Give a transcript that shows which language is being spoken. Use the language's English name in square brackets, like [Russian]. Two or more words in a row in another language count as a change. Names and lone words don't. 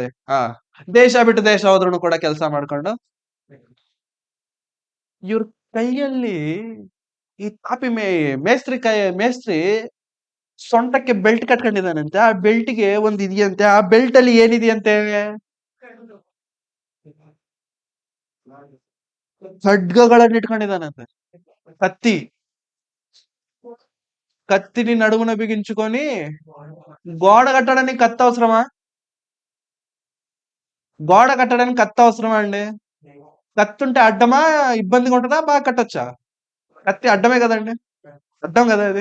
[Kannada] ದೇಶ ಬಿಟ್ಟು ದೇಶ ಹೋದ್ರು ಕೂಡ ಕೆಲಸ ಮಾಡ್ಕೊಂಡು ಇವ್ರ ಕೈಯಲ್ಲಿ ಈ ಮೇಸ್ತ್ರಿ ಸೊಂಟಕ್ಕೆ ಬೆಲ್ಟ್ ಕಟ್ಕೊಂಡಿದ್ದಾನಂತೆ. ಆ ಬೆಲ್ಟ್ಗೆ ಒಂದ್ ಇದೆಯಂತೆ. ಆ ಬೆಲ್ಟ್ ಅಲ್ಲಿ ಏನಿದೆಯಂತೆ? ಖಡ್ಗಗಳನ್ನ ಇಟ್ಕೊಂಡಿದ್ದಾನಂತೆ. [Telugu] కత్తిని నడుమున బిగించుకొని గోడ కట్టడానికి కత్తి అవసరమా? గోడ కట్టడానికి కత్తి అవసరమా అండి? కత్తి ఉంటే అడ్డమా, ఇబ్బందిగా ఉంటుందా, బాగా కట్టొచ్చా? కత్తి అడ్డమే కదండి, అడ్డం కదా అది.